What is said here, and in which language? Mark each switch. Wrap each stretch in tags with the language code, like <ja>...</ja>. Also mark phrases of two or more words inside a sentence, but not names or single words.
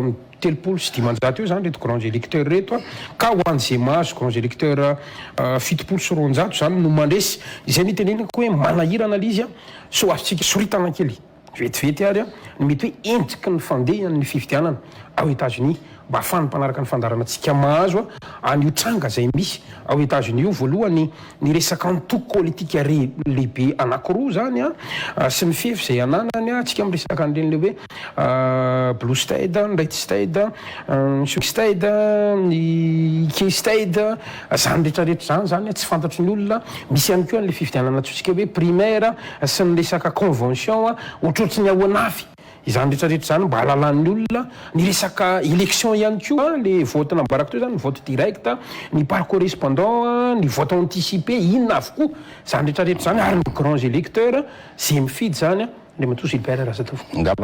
<mg>7 eo zany reto</mg> <fr>grands électeurs</fr> <mg>reto ka ho an'izay mahazo</mg> <fr>grands électeurs</fr> <mg>7 zany no mandresy izay nitenenako hoe manahirana lizy so azontsika soritana kely vetivety ary ny mety hoe entiky ny fandehany ny fividianana ao États-Unis mba ahafahany mpanaraka ny fandaranantsika mahazo any otranga zay misy ao États-Unis io voalohany ny resaka antoko politika lehibe anakiroa zany sy ny fefy zay ananany atsika miresaka an'ireny le hoe</mg> <en>blue state, red state, swing state,</en> <mg>ny</mg> <en>key state</en> <mg>zany rehetrarehetra zany tsy fantatry ny olona misy ihany koa an'le fividianana atsika hoe primaire sy ny resaka convention ohatrohatry ny ao anafy izany rehetrarehetra zany mba halalan'ny olona ny resaka élection ihany koa le vote nambaraka teo zany ny</mg> <fr>vote direct</fr> <mg>ny</mg> <fr>par correspondant</fr> <mg>ny</mg> <fr>vote anticipé</fr> <mg>inona avokoa zany rehetrarehetra zany ary ny</mg> <fr>grands électeurs</fr> <mg>zay mifidy zany le matoa Gilbert Raratovo</mg>